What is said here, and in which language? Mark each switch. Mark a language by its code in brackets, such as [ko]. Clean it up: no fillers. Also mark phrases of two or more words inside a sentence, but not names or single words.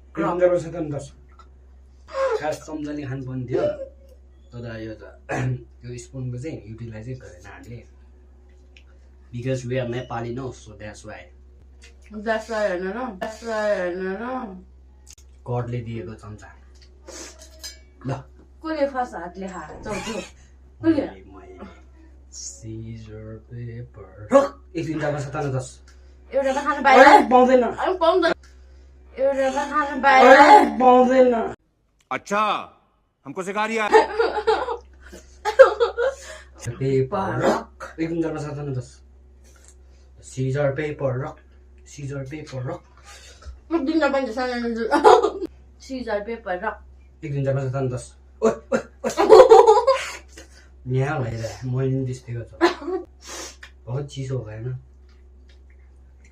[ne] खास चम्चाले खानुपर्ने थियो तर यो त यो स्पुनको चाहिँ युटिलाइज गरेन हामीले [en] because we are Nepali no so that's why [ne] गडले दिएको चम्चा। ल कसले फर्स्ट हातले खायो चौथो कसले [en] scissor paper rock 1 2 3 4 5 6 7 8 10। [ne] एउटा त खानु पाएन पाउँदैन पाउँदैन एउटा त खानु पाएन पाउँदैन। [hi] अच्छा हमको सिखा रिया [en] paper rock 1 2 3 4 5 6 7 8 10। scissor paper rock scissor paper rock [ne] दिन पनि सानो [en] scissor paper rock 1 2 3 4 5 6 7 8 10। [ne] यहाँ भइरहेको मैले नि त्यस्तै गर्छु बहुत चिसो भएन